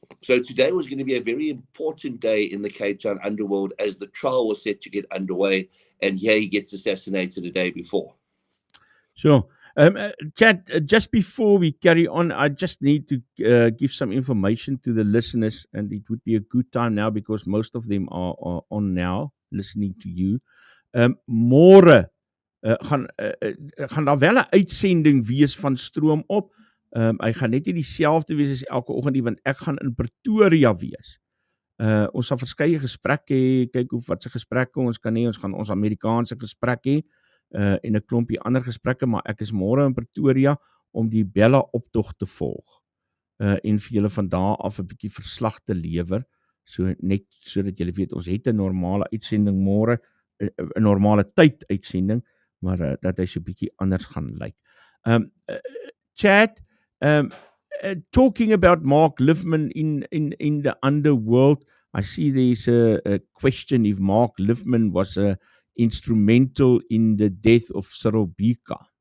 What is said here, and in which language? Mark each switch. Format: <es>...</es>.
<en>So today was going to be a very important day in the Cape Town underworld as the trial was set to get underway, and here he gets assassinated a day before. Sure. Chad, just before we carry on, I just need to give some information to the listeners, and it would be a good time now because most of them are on now, listening to you.</en> <af>Môre gaan daar wel 'n uitsending wees van Stroom op. Hy gaan net nie dieselfde wees as elke oggend nie, want ek gaan in Pretoria wees. Ons sal verskeie gesprekke hê, kyk wat se gesprekke ons kan hê. Ons gaan ons Amerikaanse gesprek hê en 'n klompie ander gesprekke, maar ek is môre in Pretoria om die Bella optog te volg en vir julle van daar af 'n bietjie verslag te lewer, net sodat julle weet ons het 'n normale uitsending môre, 'n normale tyd uitsending, maar dat hy so 'n bietjie anders gaan lyk.</af> <en>Chad, talking about Mark Lifman in the underworld, I see there's a question if Mark Lifman was instrumental in the death of Cyril Beaker.</en>